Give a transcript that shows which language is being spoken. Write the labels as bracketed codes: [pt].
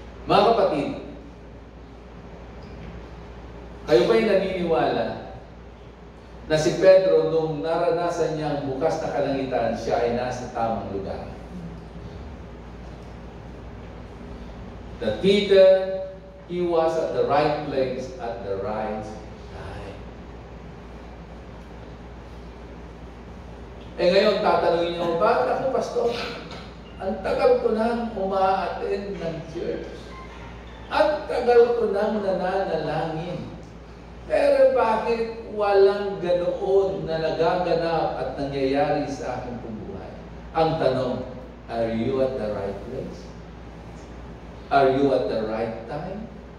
[tl] Mga kapatid, kayo ba'y naniniwala na si Pedro nung naranasan niya ang bukas na kalangitan, siya ay nasa tamang lugar? [en] That Peter, he was at the right place at the right time. [tl] Ngayon, tatanungin niyo, bakit ako, Pastor? Ang tagal ko nang uma-attend ng church. At tagal ko nang nananalangin. Pero bakit walang ganoon na nagaganap at nangyayari sa aking buhay? Ang tanong, [en] are you at the right place? Are you at the right time?